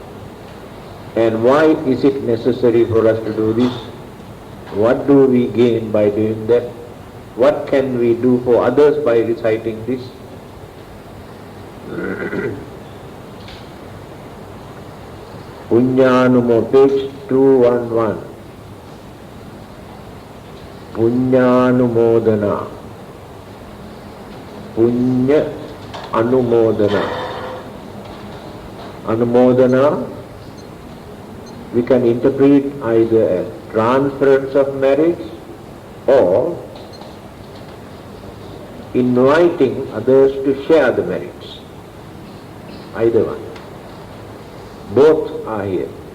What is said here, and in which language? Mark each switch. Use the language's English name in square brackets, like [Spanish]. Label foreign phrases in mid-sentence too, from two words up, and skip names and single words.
[English] And why is it necessary for us to do this? What do we gain by doing that? What can we do for others by reciting this? Punyanumo, page 211. Punyanumodana. Punya Anumodana. Anumodana we can interpret either as transference of merits or inviting others to share the merits. Either one. Both are here.